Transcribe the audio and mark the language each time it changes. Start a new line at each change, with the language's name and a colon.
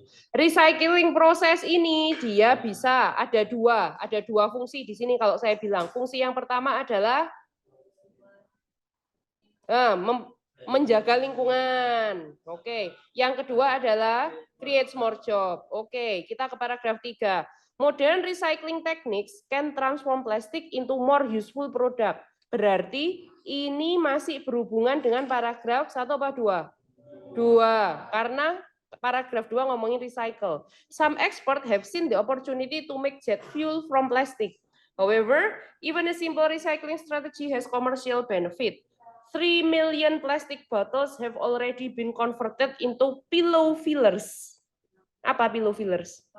Indonesian: Recycling proses ini dia bisa ada dua fungsi di sini kalau saya bilang. Fungsi yang pertama adalah menjaga lingkungan. Oke. Yang kedua adalah
English: create more job.
Indonesian: Oke, kita ke paragraf 3.
English: Modern recycling techniques can transform plastic into more useful product.
Indonesian: Berarti ini masih berhubungan dengan paragraf 1 apa 2? 2. Karena paragraf 2 ngomongin recycle.
English: Some experts have seen the opportunity to make jet fuel from plastic. However, even a simple recycling strategy has commercial benefit. 3 million plastic bottles have already been converted into pillow fillers.
Indonesian: Apa
English: pillow fillers?